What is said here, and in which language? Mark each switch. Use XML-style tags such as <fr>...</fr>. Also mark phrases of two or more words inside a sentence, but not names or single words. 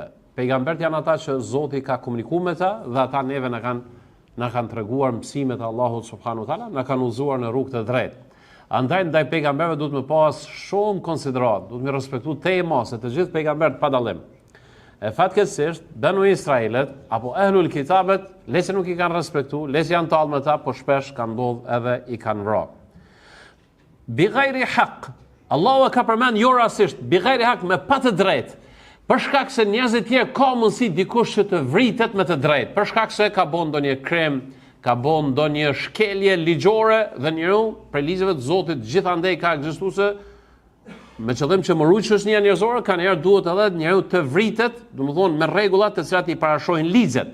<sq>Pejgambert janë ata që Zoti ka komunikuar me ta dhe ata neve na kanë treguar mësimet e Allahut</sq> <ar>سبحانه وتعالى,</ar> <sq>na kanë udhëzuar në rrugë të drejtë. Andaj ndaj pejgamberëve duhet më pas shumë konsiderat, duhet më respektu se të gjithë pejgamberët pa dallim. E fatkeqësisht Banu Israilit apo Ahlul Kitabet, lese nuk i kanë respektu, lese janë talë me ta, po shpesh kanë ndodhur edhe i kanë vrarë.</sq> <ar>بغير حق.</ar> <sq>Allahu e ka përmend jo rastisht,</sq> <ar>بغير حق,</ar> <sq>me pa të drejtë. Për shkak se njerëzit tjerë ka mundësi dikush që të vritet me të drejtë, për shkak se ka bën ndonjë krem, ka bën ndonjë shkelje ligjore dhe njeriu për ligjeve të Zotit gjithandej ka ekzistuar me qëllim që më ruaj çështja njerëzore, kanë herë duhet edhe njeriu të vritet, domethënë me rregullat të cilat i parashohin ligjet.</sq>